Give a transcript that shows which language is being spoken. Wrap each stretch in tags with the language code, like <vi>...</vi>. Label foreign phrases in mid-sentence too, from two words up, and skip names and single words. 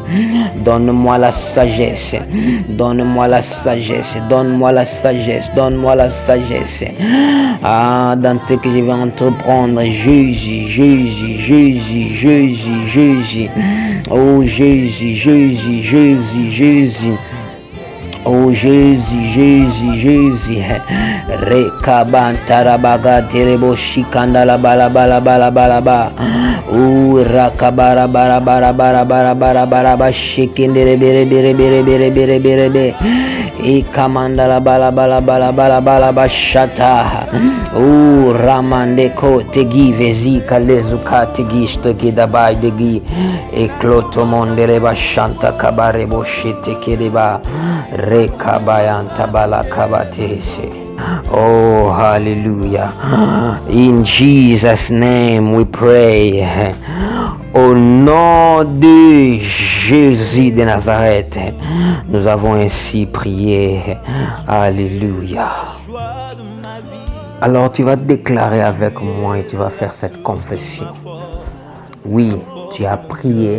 <fr>Donne-moi la sagesse, donne-moi la sagesse, donne-moi la sagesse, donne-moi la sagesse. Ah, dans ce que je vais entreprendre, Jésus, Jésus, Jésus, Jésus, Jésus. Oh Jésus, Jésus, Jésus, Jésus. Oh Jésus, Jésus, Jésus. Rekabantarabaga terebo shikandala bala bala bala bala ba. Oh rakabara bara bara bara bara bara bara ba shikendere bere bere bere bere bere bere be. E kamandala bala bala bala bala bala ba shata. Oh ramandeko tegi vezi kalezuka tegi stoki dabai degi. E kloto mondele ba shanta kabare bo shite kedeba. Oh, hallelujah.</fr> <en>In Jesus' name we pray.</en> <fr>Au nom de Jésus de Nazareth, nous avons ainsi prié. Alléluia. Alors tu vas déclarer avec moi et tu vas faire cette confession. Oui, tu as prié.</fr>